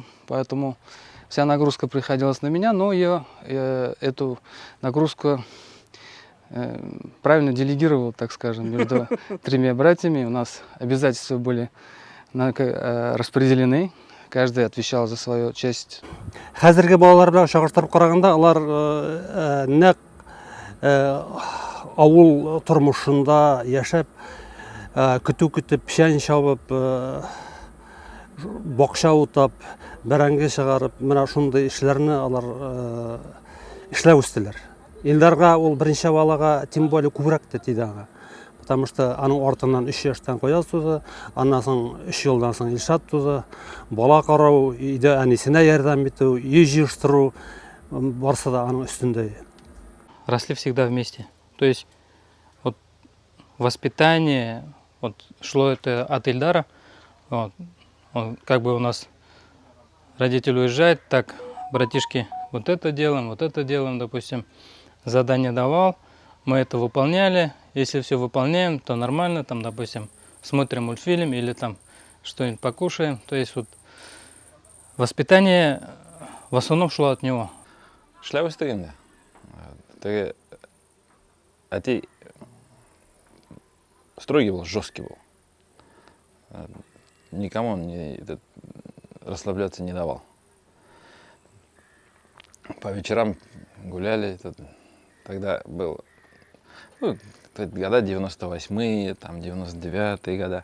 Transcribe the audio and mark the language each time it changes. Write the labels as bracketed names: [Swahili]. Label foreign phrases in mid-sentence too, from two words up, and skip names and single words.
[Russian] Поэтому вся нагрузка приходилась на меня, но я эту нагрузку правильно делегировал, так скажем, между тремя братьями. У нас обязательства были распределены, каждый отвечал за свою часть. [Tatar] Хәзерге балалар белән чагыштырып караганда, алар нәкъ авыл тормышында яшәп, көтү көтеп, печән чабып, бакча утап, бәрәңге чыгарып, менә шундый эшләрне алар эшләп үстеләр. Илдарга ул беренче балага [Russian] тем более [Tatar] күбрәк тә тиде аңа. [Russian] Потому что [Tatar] аның артыннан 3 яшьтән Кояз туды, аннан соң 3 елдан соң Илшат туды. Бала карау, өйдә әнисенә ярдәм итү, үй җыештыру барсы да аның өстендә. [Russian] Росли всегда вместе. То есть вот воспитание вот, шло это от Ильдара. Вот. Он, как бы у нас родитель уезжает, так, братишки, вот это делаем, допустим, задание давал, мы это выполняли. Если все выполняем, то нормально, там, допустим, смотрим мультфильм или там что-нибудь покушаем. То есть вот воспитание в основном шло от него. [Tatar] Шляп өстегенде. Теге әти [Russian] строгий был, жесткий был. Никому он расслабляться не давал. По вечерам гуляли. Тогда был, ну, года 98-е, там 99-е года.